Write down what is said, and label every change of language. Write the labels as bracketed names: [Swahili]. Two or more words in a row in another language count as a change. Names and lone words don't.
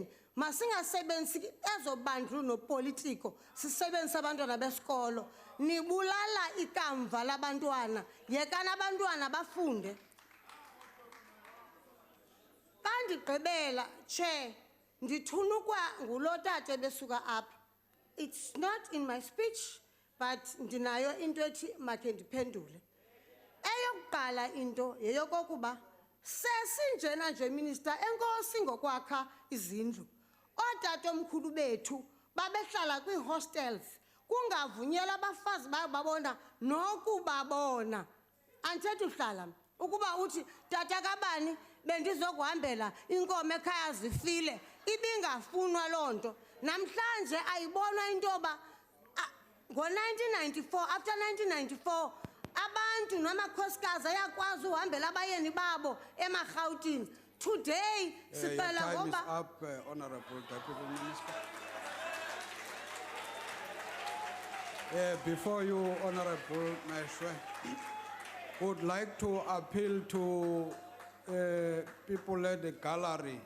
[Xhosa] Masingasebenzisi ezobandlu nopolitiko, sisebenzisa abantwana besikolo. Nibulala ikamva labantwana, yekana abantwana bafunde. Kandigqibela, Chair, Ndithunukwa ngulo tate besuka apha. [English] It's not in my speech, [Xhosa] but ndinayo into ethi makhe ndiphendule. Eyokuqala into yeyokokuba sesinjena nje minister enkosi ngokwakha izindlu. Ootatomkhulu bethu babehlala kwii-hostels kungavunyelwa abafazi babona nokubabona. Andithethi uhlala ukuba uthi tata kabani bendizokuhambela inkomo ekhaya zifile ibingafunwa loo nto. Namhlanje ayibonwa into yoba ngo-1994, [English] after 1994, [Xhosa] abantu namakhosikazi ayakwazi uhambela abayeni babo emarhawutini. [English] Today, Your [Xhosa] sicela [English] time is [Xhosa] ngoba [English] up, Honorable Deputy Minister. Before you, Honorable Meshwe, would like to appeal to people at the gallery.